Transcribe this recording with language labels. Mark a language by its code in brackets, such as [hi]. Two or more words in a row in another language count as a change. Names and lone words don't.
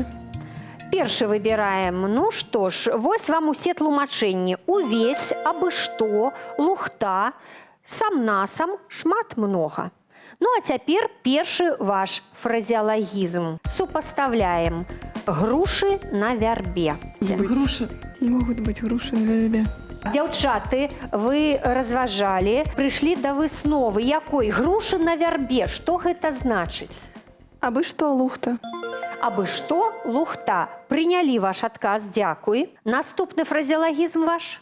[be] Першы выбіраем. Ну што ж, вось вам усе тлумачэнні. Увесь, абы што, лухта, сам-насам, шмат-многа. Ну а цяпер першы ваш фразеалагізм. Супаставляем. Грушы на вярбе. [ru] Груши. Не могут быть груши на вербе. [be] Дзяўчаты, вы разважалі, прыйшлі да высновы, якой грушы на вярбе. Што гэта значыць? Абы что лухта. Абы што лухта. Прынялі ваш адказ, дзякуй. Наступны фразеалагізм ваш?